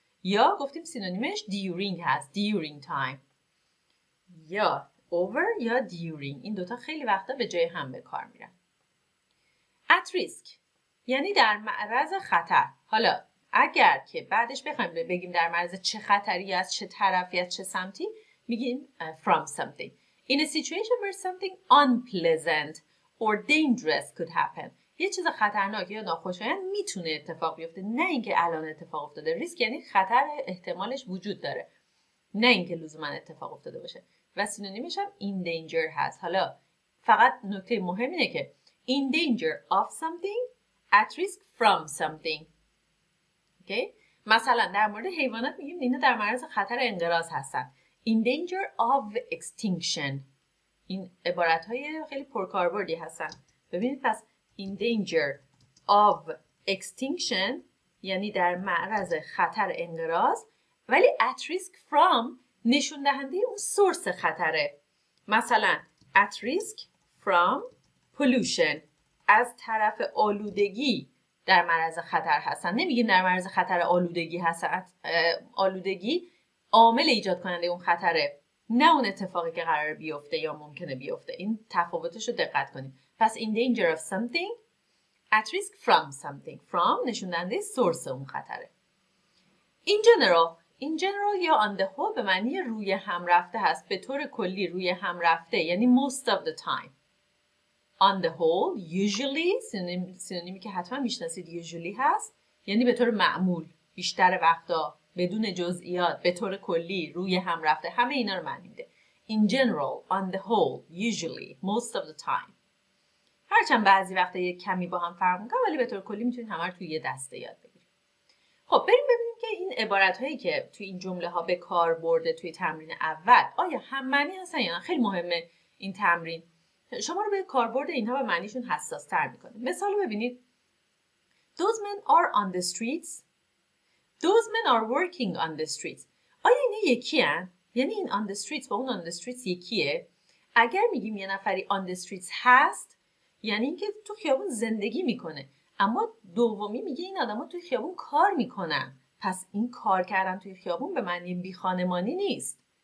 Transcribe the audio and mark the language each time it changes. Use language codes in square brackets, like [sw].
[fa] یا گفتیم سینونیمش during هست. [en] During time. [fa] یا over یا during. این دوتا خیلی وقتا به جای هم به کار میرن. At risk یعنی در معرض خطر. حالا اگر که بعدش بخوایم بگیم در معرض چه خطری، از چه طرفی، از چه سمتی، میگیم from something. [en] In a situation where something unpleasant or dangerous could happen. [fa] یه چیز خطرناک یا ناخوشایند میتونه اتفاق بیفته، نه اینکه الان اتفاق افتاده. ریسک یعنی خطر احتمالش وجود داره، نه اینکه لزوما اتفاق افتاده باشه. و سینونیمش هم in danger هست. حالا فقط نکته مهم اینه که [en] in danger of something, at risk from something. okay? [fa] مثلا در مورد حیوانات میگیم اینا در معرض خطر انقراض هستن. [en] In danger of extinction. [fa] این عبارت‌های خیلی پرکاربردی هستن. ببینید پس [en] in danger of extinction [fa] یعنی در معرض خطر انقراض، ولی at risk from نشون دهنده اون سورس خطره. مثلا [en] at risk from pollution [fa] از طرف آلودگی در معرض خطر هستن. نمیگیم در معرض خطر آلودگی هستن. آلودگی عامل ایجاد کننده اون خطره، نه اون اتفاقی که قرار بیفته یا ممکنه بیفته. این تفاوتش رو دقت کنیم. پس [en] in danger of something, at risk from something. [fa] From نشون دهنده سورس اون خطره. [en] In general [fa] یا [en] on the whole [fa] به معنی روی هم رفته هست. به طور کلی روی هم رفته یعنی [en] most of the time. On the whole, [fa] usually سینونیمی که حتما میشناسید usually هست، یعنی به طور معمول، بیشتر وقتا، بدون جزئیات، به طور کلی، روی هم رفته، همه اینا رو معنی میده. [en] In general, on the whole, usually, most of the time. [fa] هرچند بعضی وقتا یک کمی با هم فرق میکنه ولی به طور کلی میتونید همه رو توی یه دسته یاد بگیرید. خب بریم ببینیم که این عبارت هایی که توی این جمله ها به کار برده توی تمرین اول آیا هم معنی هستن یا نه. خیلی مهمه این تمرین. شما رو به کاربرد اینها به معنیشون حساس تر میکنه. مثال ببینید. [en] Those men are on the streets. Those men are working on the streets. [fa] آیا اینا یکی هن؟ یعنی این [en] on the streets [fa] با اون on the streets یکیه؟ اگر میگیم یه نفری on the streets هست یعنی اینکه تو خیابون زندگی میکنه، اما دومی میگه این آدما توی خیابون کار میکنن. پس این کار کردن توی خیابون به معنی بی خانمانی نیست.